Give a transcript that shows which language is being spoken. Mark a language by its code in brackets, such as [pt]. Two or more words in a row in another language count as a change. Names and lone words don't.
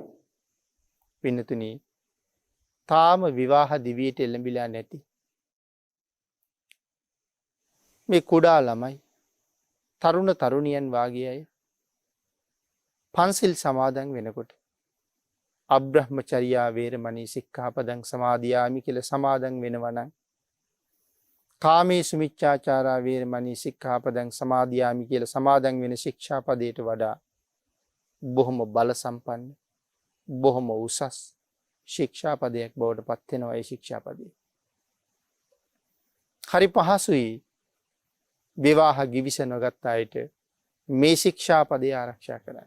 [si] පින්නතුනි, තාම විවාහ දිවියට එළඹිලා නැති මේ කුඩා ළමයි, තරුණ තරුණියන් වාගේ අය පන්සිල් සමාදන් වෙනකොට [pi] අබ්‍රහ්මචර්යා වේරමණී සික්ඛාපදං සමාදියාමි [si] කියලා සමාදන් වෙනවා නම් [pi] කාමේසු මිච්ඡාචාරා වේරමණී සික්ඛාපදං සමාදියාමි [si] කියලා සමාදන් වෙන ශික්ෂාපදයට වඩා බොහොම බල සම්පන්න බොහොම උසස් ශික්ෂාපදයක් බවට පත් වෙනවා ඒ ශික්ෂාපදේ. හරි පහසුයි විවාහ ගිවිස නොගත් අයට මේ ශික්ෂාපදේ ආරක්ෂා කරන්න.